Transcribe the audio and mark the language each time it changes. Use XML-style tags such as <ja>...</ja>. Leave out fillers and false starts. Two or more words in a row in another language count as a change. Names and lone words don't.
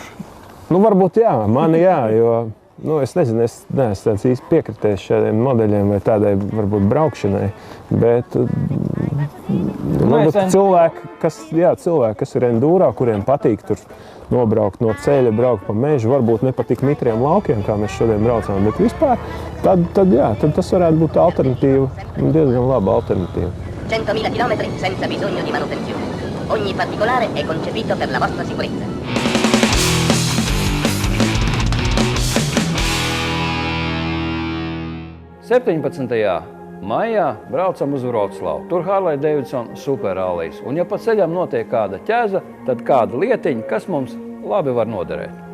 <lv>Varbūt jā, mani jā, jo es nezinu, es neesmu tāds īsti piekritējis šādiem modeļiem vai tādai varbūt braukšanai, bet varbūt cilvēki, kas ir endūrā, kuriem patīk tur nobraukt no ceļa, braukt pa mežu, varbūt nepatīk mitriem laukiem, kā mēs šodien braucām, bet vispār, tad tas varētu būt alternatīva, diezgan laba alternatīva.</lv> <it>100.000 chilometri senza bisogno di manutenzione. Ogni particolare è concepito per la vostra sicurezza.</it> <lv>Maijā braucam uz Vroclavu. Tur Harley Davidson superrallijas. Un ja pa ceļam notiek kāda ķēza, tad kāda lietiņa, kas mums labi var noderēt.</lv>